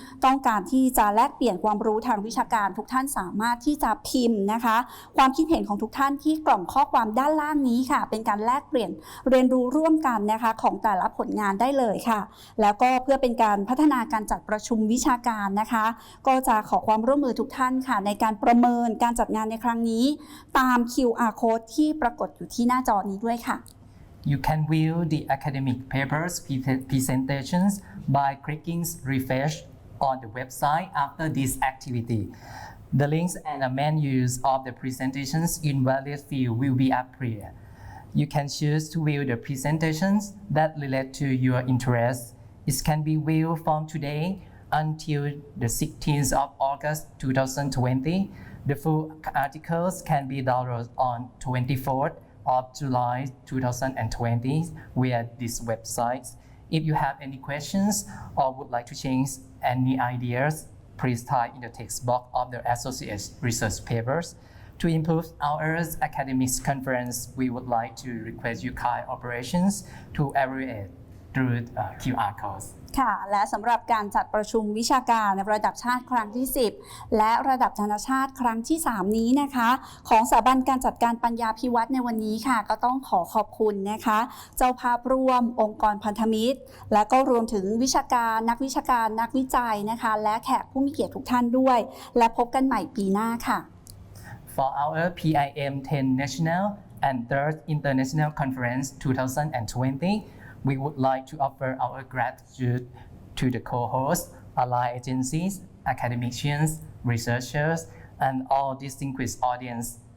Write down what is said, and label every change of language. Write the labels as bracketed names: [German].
[Thai] ต้องการที่จะแลกเปลี่ยนความรู้ทางวิชาการทุกท่านสามารถที่จะพิมพ์นะคะความคิดเห็นของทุกท่านที่กล่องข้อความด้านล่างนี้ค่ะเป็นการแลกเปลี่ยนเรียนรู้ร่วมกันนะคะของแต่ละผลงานได้เลยค่ะแล้วก็เพื่อเป็นการพัฒนาการจัดประชุมวิชาการนะคะก็จะขอความร่วมมือทุกท่านค่ะในการประเมินการจัดงานในครั้งนี้ตาม QR code ที่ปรากฏอยู่ที่หน้าจอนี้ด้วยค่ะ [English] You can view the academic papers presentations by clicking refresh on the website after this activity. The links and the menus of the presentations in various fields will be appear. You can choose to view the presentations that relate to your interests. It can be viewed from today until the 16th of August 2020. The full articles can be downloaded on 24th of July 2020 via this website. If you have any questions or would like to change any ideas, please type in the text box of the associate research papers. To improve our academic conference, we would like to request your kind operations to evaluate through QR codes. [Thai] ค่ะและสำหรับการจัดประชุมวิชาการระดับชาติครั้งที่ 10 และระดับนานาชาติครั้งที่ 3 นี้นะคะของสถาบันการจัดการปัญญาภิวัฒน์ในวันนี้ค่ะก็ต้องขอขอบคุณนะคะเจ้าภาพร่วมองค์กรพันธมิตรและก็รวมถึงวิชาการนักวิจัยนะคะและแขกผู้มีเกียรติทุกท่านด้วยและพบกันใหม่ปีหน้าค่ะ [English] For our PIM 10 National and 3rd International Conference 2020, we would like to offer our gratitude to the co-hosts, allied agencies, academicians, researchers, and all distinguished audience.